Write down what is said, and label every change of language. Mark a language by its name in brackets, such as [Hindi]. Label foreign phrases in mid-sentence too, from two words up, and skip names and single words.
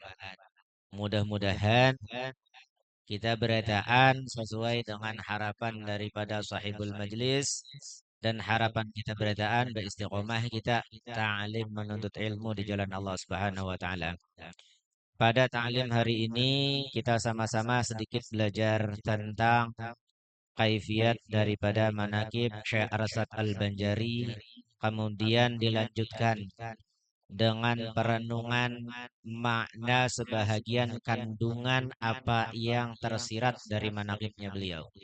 [Indonesian] Mudah-mudahan kita berataan sesuai dengan harapan daripada sahibul majlis dan harapan kita berataan beristiqomah kita ta'lim menuntut ilmu di jalan Allah [Arabic] Subhanahu wa taala. [Indonesian] Pada ta'lim hari ini kita sama-sama sedikit belajar tentang kaifiat daripada manaqib Syekh Arsad Al-Banjari, kemudian dilanjutkan dengan perenungan makna sebahagian kandungan apa yang tersirat dari manaqibnya beliau.